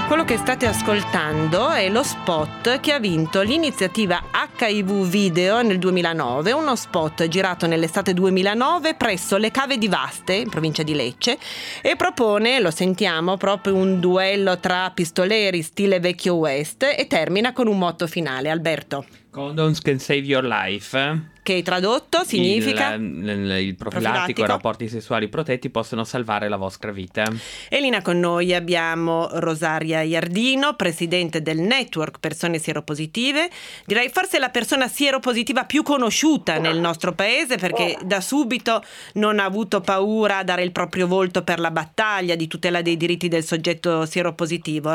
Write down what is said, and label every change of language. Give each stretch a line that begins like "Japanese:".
Italian: Che state ascoltando è lo spot che ha vinto l'iniziativa HIV Video nel 2009, uno spot girato nell'estate 2009 presso le Cave di Vaste, in provincia di Lecce, e propone, lo sentiamo, proprio un duello tra pistoleri stile vecchio West, e termina con un motto finale, Alberto.
English: Condoms can save your life.
Italian: Che tradotto significa? Il profilattico, i rapporti sessuali protetti possono salvare la vostra vita. E lì con noi abbiamo Rosaria Iardino, presidente del network Persone Sieropositive. Direi forse la persona sieropositiva più conosciuta nel nostro paese, perché da subito non ha avuto paura a dare il proprio volto per la battaglia di tutela dei diritti del soggetto sieropositivo.